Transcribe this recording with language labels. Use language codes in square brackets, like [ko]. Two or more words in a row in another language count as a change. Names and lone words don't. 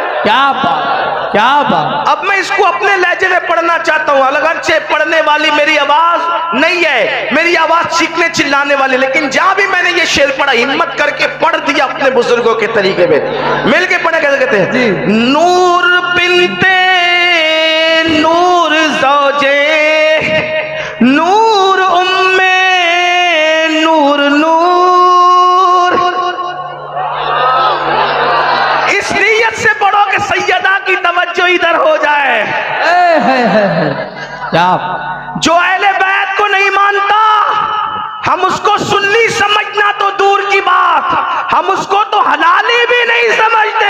[ur] کیا بات، کیا بات، اب میں اس کو اپنے لہجے میں پڑھنا چاہتا ہوں، اگرچہ پڑھنے والی میری آواز نہیں ہے، میری آواز چیخنے چلانے والی، لیکن جہاں بھی میں نے یہ شعر پڑھا ہمت کر کے پڑھ دیا اپنے بزرگوں کے طریقے میں۔ مل کے پڑھیں، کیسے کہتے ہیں؟ جی۔ [ar] نور بنت نور زوجے نور ام نور نور۔ [ur] اس نیت سے پڑھو کہ سیدہ کی توجہ ادھر ہو جائے۔ کیا جو اہل بیت کو نہیں مانتا، ہم اس کو سنی سمجھنا تو دور کی بات، ہم اس کو تو حلالی بھی نہیں سمجھتے۔